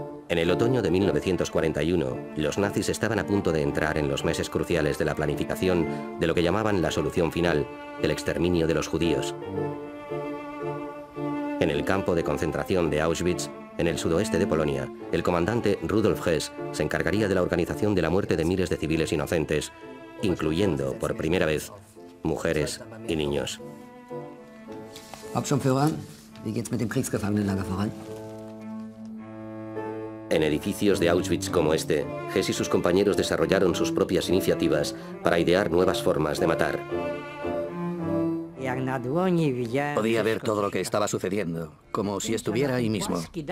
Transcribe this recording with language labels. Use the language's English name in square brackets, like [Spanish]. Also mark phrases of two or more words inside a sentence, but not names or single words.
[Spanish] En el otoño de 1941, los nazis estaban a punto de entrar en los meses cruciales de la planificación de lo que llamaban la solución final, el exterminio de los judíos. En el campo de concentración de Auschwitz, en el sudoeste de Polonia, el comandante Rudolf Hess se encargaría de la organización de la muerte de miles de civiles inocentes, incluyendo, por primera vez, mujeres y niños. [German] Hauptsturmführer, wie geht's mit dem Kriegsgefangenenlager voran? [Spanish] En edificios de Auschwitz como este, Hess y sus compañeros desarrollaron sus propias iniciativas para idear nuevas formas de matar. Podía ver todo lo que estaba sucediendo, como si estuviera ahí mismo.